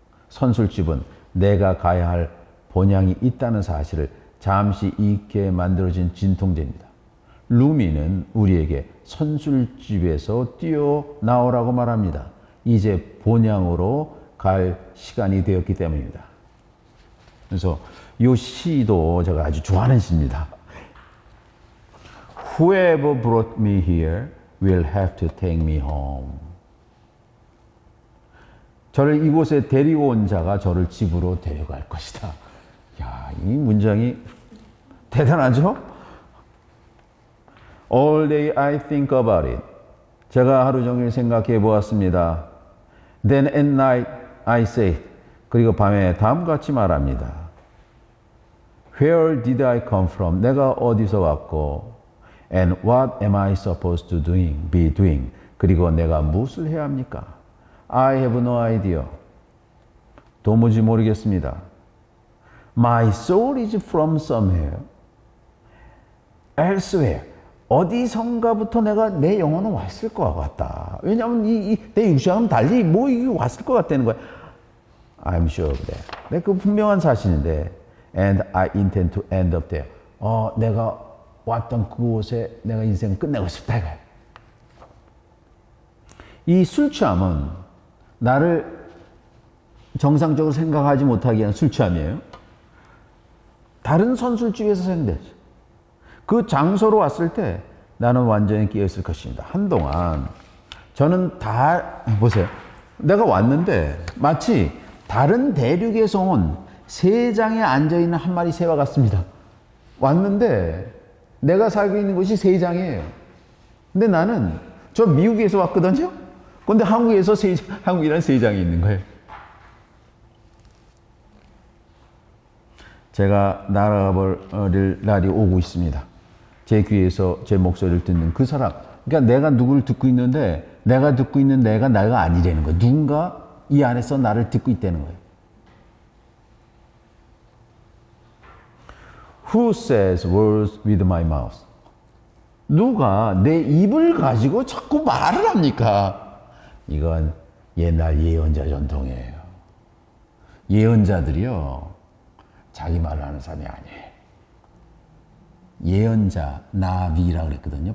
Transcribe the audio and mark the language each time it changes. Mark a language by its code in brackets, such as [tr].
[ko] 선술집은 내가 가야 할 본향이 있다는 사실을 잠시 잊게 만들어진 진통제입니다. 루미는 우리에게 선술집에서 뛰어나오라고 말합니다. 이제 본향으로 갈 시간이 되었기 때문입니다. 그래서 이 시도 제가 아주 좋아하는 시입니다. [en] Whoever brought me here will have to take me home. [ko] 저를 이곳에 데리고 온 자가 저를 집으로 데려갈 것이다. 야, 이 문장이 대단하죠? [en] All day I think about it. [ko] 제가 하루 종일 생각해 보았습니다. [en] Then at night I say it. [ko] 그리고 밤에 다음같이 말합니다. [en] Where did I come from? [ko] 내가 어디서 왔고 [en] And what am I supposed to be doing? [ko] 그리고 내가 무엇을 해야 합니까? [en] I have no idea. [ko] 도무지 모르겠습니다. [en] My soul is from somewhere. Elsewhere. [ko] 어디선가부터 내 영혼은 왔을 것 같다. 왜냐하면 내 육신하고는 달리 이게 왔을 것 같다는 거야. [en] I'm sure of that. [ko] 그 분명한 사실인데. [en] And I intend to end up there. [ko] 내가 왔던 그곳에 내가 인생을 끝내고 싶다 이거야. 이 술 취함은 나를 정상적으로 생각하지 못하게 하는 술 취함이에요. 다른 선술집에서 생겼죠. 그 장소로 왔을 때 나는 완전히 깨어있을 것입니다. 한동안 저는 보세요. 내가 왔는데 마치 다른 대륙에서 온 세장에 앉아있는 한 마리 새와 같습니다. 왔는데 내가 살고 있는 곳이 세장이에요. 근데 나는 저 미국에서 왔거든요. 근데 한국에서 한국이라는 세장이 있는 거예요. 제가 날아버릴 날이 오고 있습니다. 제 귀에서 제 목소리를 듣는 그 사람. 그러니까 내가 누구를 듣고 있는데 내가 듣고 있는 내가 아니라는 거예요. 누군가 이 안에서 나를 듣고 있다는 거예요. [en] Who says words with my mouth? [ko] 누가 내 입을 가지고 자꾸 말을 합니까? 이건 옛날 예언자 전통이에요. 예언자들이요, 자기 말을 하는 사람이 아니에요. 예언자, 나비라 그랬거든요.